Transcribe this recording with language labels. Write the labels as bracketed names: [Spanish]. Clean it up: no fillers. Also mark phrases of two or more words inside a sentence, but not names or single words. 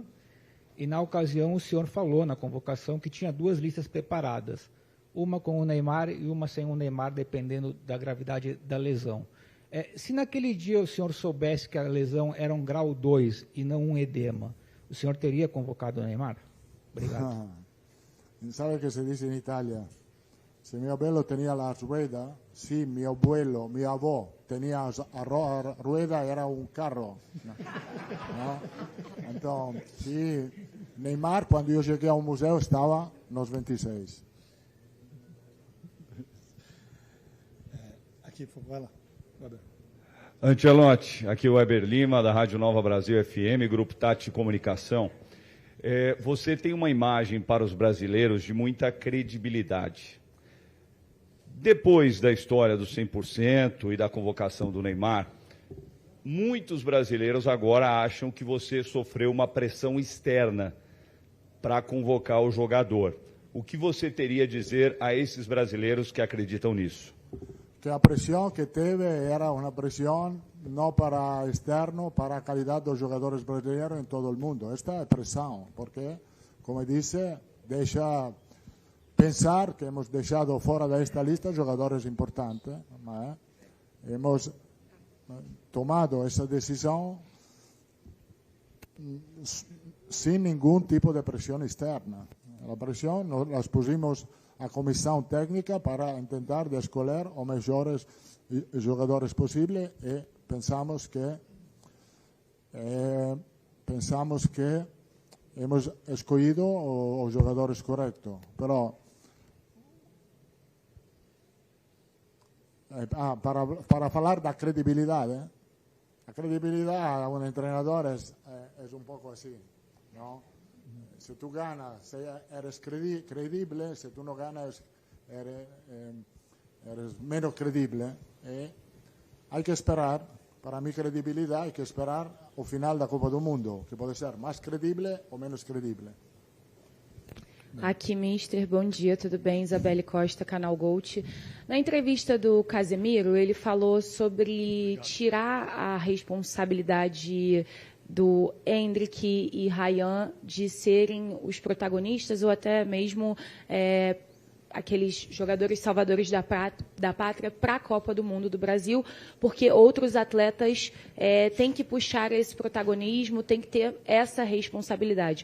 [Portuguese] E na ocasião o senhor falou na convocação que tinha 2 listas preparadas, uma com o Neymar e uma sem o Neymar, dependendo da gravidade da lesão. Se naquele dia o senhor soubesse que a lesão era um grau 2 e não um edema, o senhor teria convocado o Neymar? Obrigado. [Spanish] ¿Sabe qué se dice en Italia? Si mi abuelo tenía la rueda, sí, mi abuelo, mi avó tenía rueda, era un carro. ¿No? Entonces, sí, Neymar, cuando yo llegué a un museo, [Portuguese] estava nos 26. Aqui, vai lá. Ancelotti, aqui é o Weber Lima, da Rádio Nova Brasil FM, Grupo Tati Comunicação. Você tem uma imagem para os brasileiros de muita credibilidade. Depois da história do 100% e da convocação do Neymar, muitos brasileiros agora acham que você sofreu uma pressão externa para convocar o jogador. O que você teria a dizer a esses brasileiros que acreditam nisso? [Spanish] Que a presión que teve era una presión no para externo, para a calidad [Portuguese] dos jogadores brasileiros [Spanish] en todo el mundo. Esta é presión, porque, como dice, [Portuguese] deixa pensar [Spanish] que hemos dejado [Portuguese] fora desta lista jogadores importantes, mas [Spanish] hemos tomado esa decisión sin ningún tipo de presión externa. La presión las pusimos [Portuguese] a comissão técnica para tentar escolher os melhores jogadores possíveis e pensamos que hemos escolhido os jogadores corretos. Pero para falar da credibilidade, a credibilidade a um treinador é um pouco assim, não? [Spanish] Se tú ganas, eres creíble, si tú no ganas, eres menos creíble. Hay que esperar, para mi credibilidad, hay que esperar al final da Copa do Mundo, [Portuguese] que pode ser mais [Spanish] creíble ou menos creíble. [Portuguese] Aqui, Mister, bom dia, tudo bem? Isabelle Costa, Canal Gold. Na entrevista do Casemiro, ele falou sobre tirar a responsabilidade do Endrick e Ryan de serem os protagonistas ou até mesmo aqueles jogadores salvadores da pátria para a Copa do Mundo do Brasil, porque outros atletas têm que puxar esse protagonismo, têm que ter essa responsabilidade.